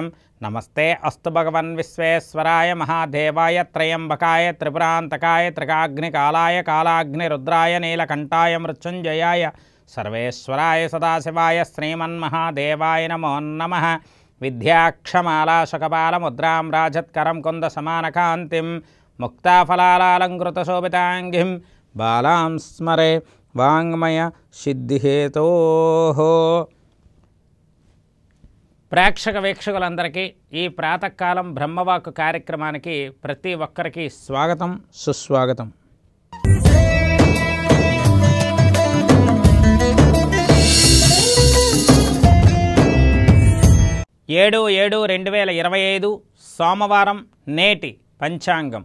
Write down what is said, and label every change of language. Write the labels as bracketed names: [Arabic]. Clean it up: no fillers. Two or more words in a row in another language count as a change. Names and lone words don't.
[Sanskrit] नमस्ते अस्तु भगवन् विश्वेश्वराय महादेवाय त्र्यम्बकाय त्रिपुरान्तकाय त्रिकाग्निकालाय कालाग्निरुद्राय नीलकण्ठाय मृत्युञ्जयाय सर्वेश्वराय सदाशिवाय श्रीमन्महादेवाय नमो नमः। विद्याक्षमालाशकपालमुद्रां राजत्करं कुन्दसमानकान्तिं मुक्ताफलालङ्कृतशोभिताङ्गिं बालां स्मरे वाङ्मय सिद्धिहेतोः। [Telugu] ప్రేక్షక వీక్షకులందరికీ ఈ ప్రాతకాలం బ్రహ్మవాక్కు కార్యక్రమానికి ప్రతి ఒక్కరికి స్వాగతం సుస్వాగతం. ఏడు 7/2025 సోమవారం నేటి పంచాంగం.